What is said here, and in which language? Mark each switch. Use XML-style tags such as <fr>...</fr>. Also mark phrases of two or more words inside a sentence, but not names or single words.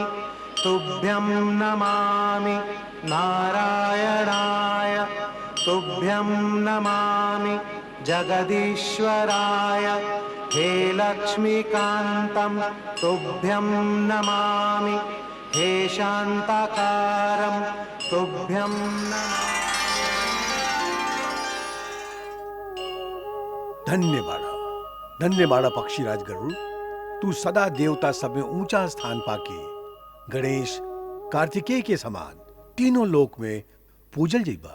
<sa>तुभ्यं नमामि नारायणाय, तुभ्यं नमामि जगदीश्वराय। हे लक्ष्मीकान्तं तुभ्यं नमामि, हे शान्ताकारं तुभ्यं नमामि।</sa> <bho>धन्य बाड़ा पक्षीराज गरुड़, तू सदा देवता सब में ऊंचा स्थान पाके गणेश कार्तिकेय के समान तीनों लोक में पूजल जइबा।</bho>